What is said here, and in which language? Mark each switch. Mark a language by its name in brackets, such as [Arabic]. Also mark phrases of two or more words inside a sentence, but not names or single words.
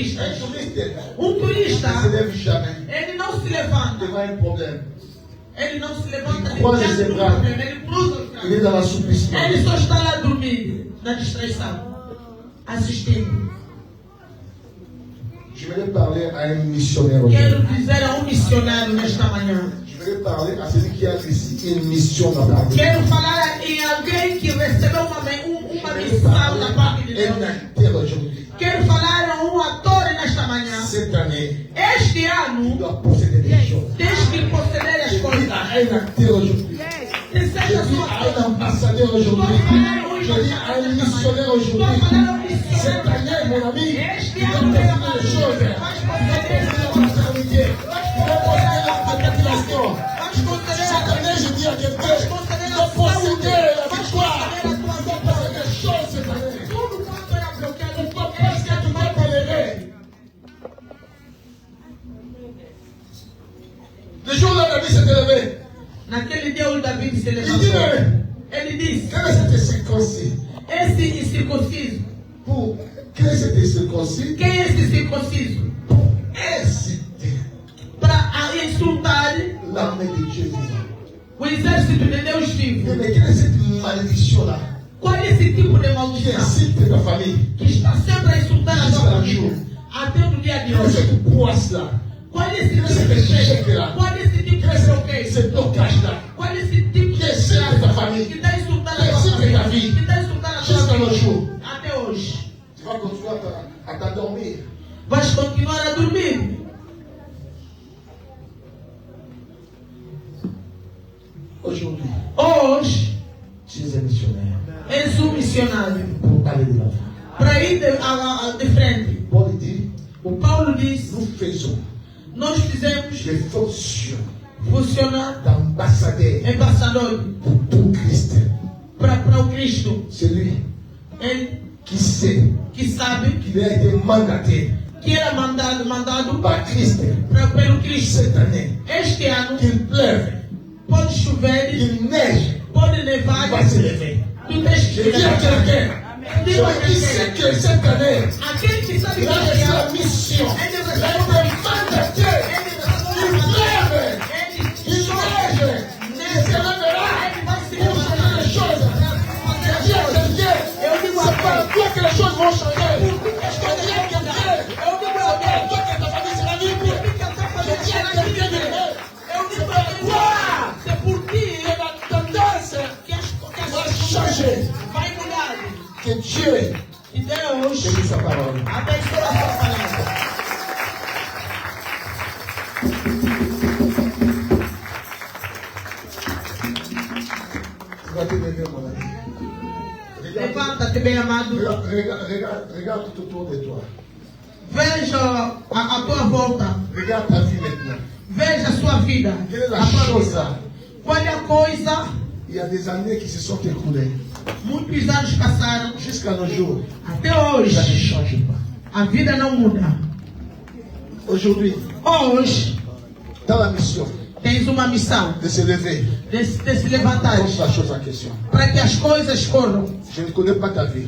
[French] touriste [Portuguese] turista, [French] ne se lève jamais [Portuguese] ele não se levanta. [French] devant un problème. [Portuguese] Ele não se levanta [French] Ele croise [Portuguese] diante [French] ses [Portuguese] do [French] bras. [Portuguese] problema. Ele cruza os [French] Il est [Portuguese] braços. [French] dans l'assouplissement. [Portuguese] Ele só está lá dormindo, na distração, assistindo. [French] Je vais parler à un missionnaire aujourd'hui. [Portuguese] Quero dizer a missionário nesta manhã. [French] Je vais parler à celui qui a ici une mission dans la vie. [Portuguese] Quero falar em alguém que recebeu uma missão da parte de Deus. [French] Un acteur aujourd'hui. [Portuguese] Quero falar a ator nesta manhã. [French] Cette année, [Portuguese] Este [French] il [Portuguese] ano, [French] doit posséder des choses. [Portuguese] tens que possuir as [French] Je dis [Portuguese] coisas. [French] à un acteur aujourd'hui. [Portuguese] Que [French] Je [Portuguese] seja [French] dis [Portuguese] sua [French] à un ambassadeur aujourd'hui. Je dis à un missionnaire aujourd'hui. Cette année, mon ami, il doit posséder des choses. Il doit posséder la maternité. Il doit posséder la population. Cette année, je dis à quelqu'un, il doit posséder la victoire. Il doit posséder des choses cette année. Pourquoi? Parce que tu dois tolérer. Le jour où David s'est élevé, [Portuguese] Naquele dia o David se [French] il dit, [Portuguese] levantou. Ele disse: [French] quel est cet circoncis? [Portuguese] esse incircunciso. [French] Pour quel est cet circoncis? [Portuguese] Quem é esse circunciso? [French] Inciter [Portuguese] Para insultar [French] l'armée de Dieu vivant. [Portuguese] o exército de Deus vivo. [French] Mais quelle est cette malédiction-là [Portuguese] Qual é esse tipo de [French] qui [Portuguese] maldição [French] incite ta famille? [Portuguese] que está sempre a insultar a tua família até o dia de [French] Quelle est [Portuguese] hoje? [French] cette poisse-là? [Portuguese] Qual é esse tipo de cheque? Qual é esse tipo de bloqueio? [French] Ce blocage-là [Portuguese] Qual é esse tipo [French] qui [Portuguese] de [French] incite ta famille? [Portuguese] que está insultando a [French] Que [Portuguese] tua [French] incite ta [Portuguese] família? [French] vie. [Portuguese] Que está insultando a tua [French] Jusqu'à nos [Portuguese] família [French] jours. [Portuguese] até hoje? [French] Tu vas continuer à t'endormir. [Portuguese] Vais continuar a dormir. [French] Aujourd'hui, [Portuguese] Hoje [French] tu es un missionnaire [Portuguese] és missionário [French] pour aller de l'avant. [Portuguese] para ir de frente. [French] Paul dit, [Portuguese] O Paulo diz: [French] nous faisons [Portuguese] nós fizemos [French] des fonctions [Portuguese] funcionar [French] d'ambassadeur [Portuguese] embaixador [French] pour Christ. [Portuguese] para o Cristo. [French] Celui [Portuguese] Ele [French] qui sait [Portuguese] que sabe [French] qu'il a été mandaté [Portuguese] que era mandado [French] par Christ [Portuguese] pelo Cristo. [French] cette année, [Portuguese] Este ano [French] qu'il pleuve, [Portuguese] pode chover, [French] qu'il neige, [Portuguese] pode [French] il [Portuguese] nevar. [French] va se lever. [Portuguese] Tu tens [French] Je [Portuguese] que [French] dis à quelqu'un, [Portuguese] Digo a [French] celui qui sait [Portuguese] quem [French] que cette année, [Portuguese] aquele que sabe [French] il a [Portuguese] que [French] reçu [Portuguese] é [French] la mission, [Portuguese] ele [French] il a été mandaté, il pleuve, il neige, il se lèvera pour changer les choses. Je dis à quelqu'un, c'est pas à toi que les choses vont changer. Je dis à quelqu'un, c'est pas à toi que ta famille sera libre. Je dis à quelqu'un de vrai, c'est pas à toi C'est pour ti que la tendance va changer. [Portuguese] vai mudar. [French] Que Dieu [Portuguese] E Deus [French] bénisse sa parole. [Portuguese] abençoa a sua palavra. [French] Tu vas te lever, mon ami. [Portuguese] Levanta-te, bem amado. [French] Regarde tout autour de toi. [Portuguese] Veja a tua volta. [French] Regarde ta vie maintenant. [Portuguese] Veja a sua vida. [French] Quelle est la [Portuguese] A tua [French] chose [Portuguese] vida. [French] là? [Portuguese] Qual é a coisa? [French] Il y a des années qui se sont écoulées. [Portuguese] Muitos anos passaram. [French] Jusqu'à nos jours, [Portuguese] Até [French] ça ne [Portuguese] hoje, [French] change pas. [Portuguese] a vida não muda. [French] Aujourd'hui, [Portuguese] Hoje, [French] dans la mission [Portuguese] tens uma missão [French] de se lever, [Portuguese] de se levantar [French] pose la chose en question. [Portuguese] para que as coisas corram. [French] Je ne connais pas ta vie.